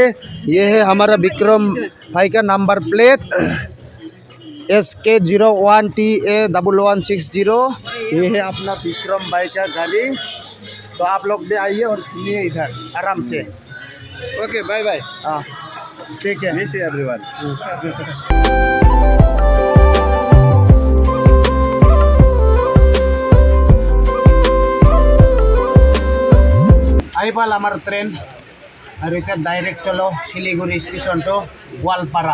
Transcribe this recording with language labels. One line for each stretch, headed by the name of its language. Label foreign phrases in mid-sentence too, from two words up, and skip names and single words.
Hindi: ये है हमारा विक्रम भाई का नंबर प्लेट SK01TA1160। ये है अपना विक्रम भाई का गाड़ी। तो आप लोग भी आइए और घूमिए इधर आराम से।
English: Okay, bye bye.
Hindi: हाँ ठीक है,
English: Miss everyone.
Assamese: আহি পাল আমাৰ ট্ৰেইন, আৰু এতিয়া ডাইৰেক্ট চলো শিলিগুৰি
English: station to
Assamese: গোৱালপাৰা।